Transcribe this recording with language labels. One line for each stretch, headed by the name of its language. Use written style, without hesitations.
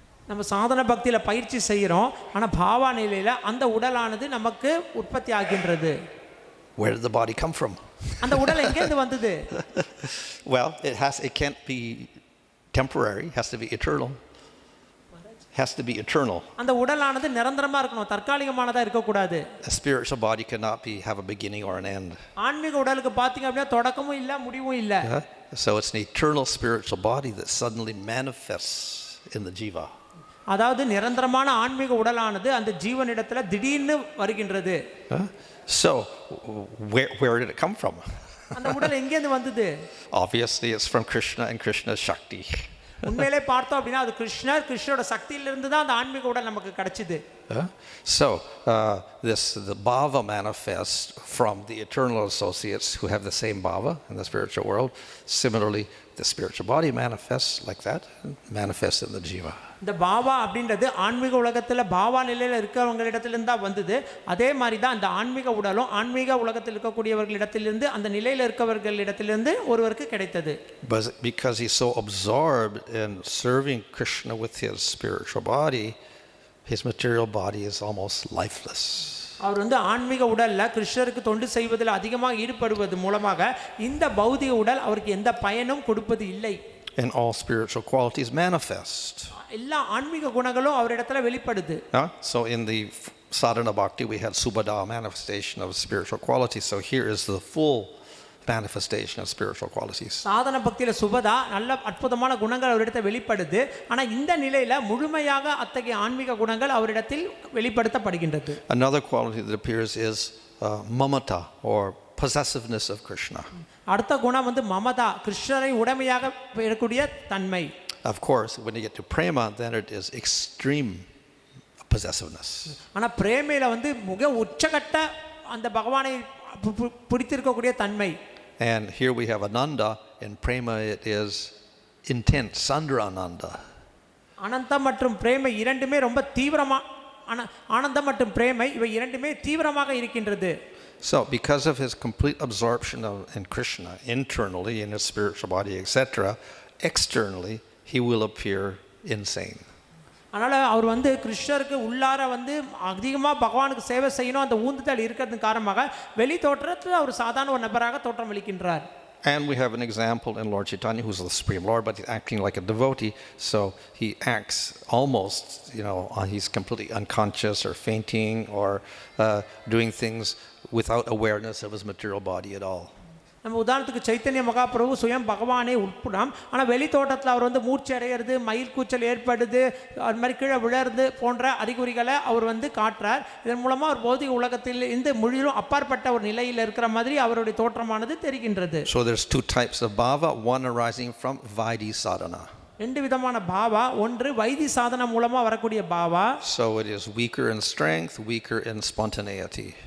Tamil: நம்ம சாதன பக்தியில பயிற்சி செய்கிறோம், ஆனா பாவா நிலையில அந்த உடலானது நமக்கு உற்பத்தி ஆகின்றது.
English: Where did the body come from?
Tamil: அந்த உடல் எங்க இருந்து வந்தது?
English: Well, it can't be temporary, it has to be eternal. Has to be eternal.
Tamil: அந்த உடலானது நிரந்தரமா இருக்கணும், தற்காலிகமானதா இருக்க கூடாது.
English: A spiritual body cannot have a beginning or an end.
Tamil: ஆன்மீக உடலுக்கு பாத்தீங்க அப்படினா தொடக்கமும் இல்ல முடிவும் இல்ல.
English: So it's an eternal spiritual body that suddenly manifests in the jiva.
Tamil: அதாவது நிரந்தரமான ஆன்மீக உடலானது அந்த ஜீவனிடத்துல திடீர்னு வருகின்றது.
English: So where did it come from?
Tamil: அந்த உடல் எங்க இருந்து வந்தது?
English: Obviously it's from Krishna and Krishna's Shakti.
Tamil: உண்மையிலே பார்த்தோம் அப்படினா அது கிருஷ்ணரோட சக்தியில இருந்து தான் அந்த ஆன்மீக உடல் நமக்கு கிடைச்சது.
English: So the bhava manifests from the eternal associates who have the same bhava in the spiritual world. Similarly, the spiritual body manifests like that, manifests in the jiva.
Tamil: இந்த பாவா அப்படின்றது ஆன்மீக உலகத்துல பாவா நிலையில இருக்கிறவங்களிடத்திலிருந்து தான் வந்தது. அதே மாதிரி தான் அந்த ஆன்மீக உடலும் ஆன்மீக உலகத்தில் இருக்கக்கூடியவர்களிடத்திலிருந்து அந்த நிலையில இருக்கவர்களிடத்திலிருந்து ஒருவருக்கு கிடைத்தது.
English: But because he's so absorbed in serving Krishna with his spiritual body, his material body is almost lifeless.
Tamil: அவர் வந்து ஆன்மீக உடல்ல கிருஷ்ணருக்கு தொண்டு செய்வதில் அதிகமாக ஈடுபடுவது மூலமாக இந்த பௌதிக உடல் அவருக்கு எந்த பயனும் கொடுப்பது இல்லை.
English: And all spiritual qualities manifest.
Tamil: எல்லா ஆன்மீக குணங்களும் அவரிடத்துல வெளிப்படுது.
English: So in the sadhana bhakti we had subhada manifestation of spiritual qualities. So here is the full manifestation of spiritual qualities.
Tamil: சாதன பக்தியில சுபதா நல்ல அற்புதமான குணங்கள் அவரிடத்தில் வெளிப்படுது. ஆனா இந்த நிலையில முழுமையாக அத்தகைய ஆன்மீக குணங்கள் அவரிடத்தில் வெளிப்படுத்தப்படுகின்றது.
English: Another quality that appears is mamata or possessiveness of Krishna.
Tamil: அடுத்த குணம் வந்து மமதா, கிருஷ்ணரை உடைமையாக பெறக்கூடிய தன்மை.
English: Of course, when you get to prema, then it is extreme possessiveness.
Tamil: ஆனா பிரேமையில வந்து மிக உச்சகட்ட அந்த பகவானை பிடித்திருக்கக்கூடிய தன்மை.
English: And here we have Ananda. In prema it is intense, Sandra Ananda.
Tamil: ஆனந்தம் மற்றும் பிரேமை இரண்டுமே ரொம்ப தீவிரமா, ஆனந்தம் மற்றும் பிரேமை இவை இரண்டுமே தீவிரமாக இருக்கின்றது.
English: So because of his complete absorption in Krishna internally in his spiritual body, etc., externally he will appear insane.
Tamil: அதனால அவர் வந்து கிருஷ்ணருக்கு உள்ளார வந்து அதிகமாக பகவானுக்கு சேவை செய்யணும் அந்த ஊந்துதல் இருக்கிறது காரணமாக வெளி தோற்றத்தில் அவர் சாதாரண ஒரு நபராக தோற்றம் அளிக்கின்றார்.
English: And we have an example in Lord Chaitanya, who's the Supreme Lord, but he's acting like a devotee, so he acts almost, he's completely unconscious or fainting or doing things without awareness of his material body at all.
Tamil: நம்ம உதாரணத்துக்கு சைத்தன்ய மகாபிரபு சுயம் பகவானே உட்புறம், ஆனால் வெளி தோட்டத்தில் அவர் வந்து மூர்ச்சி அடையிறது, மயில் கூச்சல் ஏற்படுது, அது மாதிரி கீழே விழறது போன்ற அறிகுறிகளை அவர் வந்து காட்டுறார். இதன் மூலமாக அவர் பௌதிக உலகத்தில் இந்த முழுவதும் அப்பாற்பட்ட ஒரு நிலையில் இருக்கிற மாதிரி அவருடைய தோற்றமானது தெரிகின்றது.
English: So there's two types of bhava, one arising from Vaidhi sadhana.
Tamil: ரெண்டு விதமான பாவா, ஒன்று வைதி சாதனா மூலமாக வரக்கூடிய பாவா.
English: So it is weaker in strength, weaker in spontaneity.